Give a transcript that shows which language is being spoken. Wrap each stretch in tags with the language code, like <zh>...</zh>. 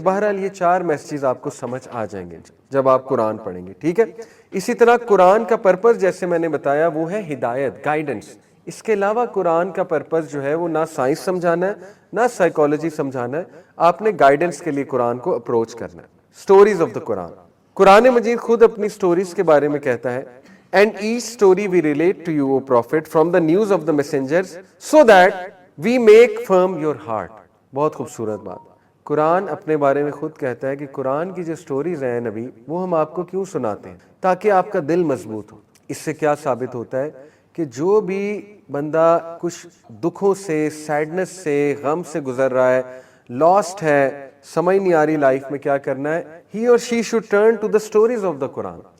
<ur>بہرحال یہ 4 میسیجز آپ کو سمجھ آ جائیں گے جب آپ قرآن پڑھیں گے، ٹھیک ہے. اسی طرح قرآن کا پرپس جیسے میں نے بتایا وہ ہے ہدایت، گائیڈنس. اس کے علاوہ قرآن کا پرپس جو ہے وہ نہ سائنس سمجھانا ہے نہ سائیکالوجی سمجھانا ہے. آپ نے گائیڈنس کے لیے قرآن کو اپروچ کرنا ہے.</ur> <en>stories of the Quran,</en> <ur>قرآن مجید خود اپنی سٹوریز کے بارے میں کہتا ہے</ur> <en>And each story we relate to you, O Prophet, from the news of the messengers, so that we make firm your heart.</en> <ur>بہت خوبصورت بات. قرآن اپنے بارے میں خود کہتا ہے کہ قرآن کی جو سٹوریز ہیں نبی وہ ہم آپ کو کیوں سناتے ہیں؟ تاکہ آپ کا دل مضبوط ہو. اس سے کیا ثابت ہوتا ہے کہ جو بھی بندہ کچھ دکھوں سے، سیڈنس سے، غم سے گزر رہا ہے، لاسٹ ہے، سمجھ نہیں آ رہی لائف میں کیا کرنا ہے،</ur> <en>he or she should turn to the stories of the Quran.</en>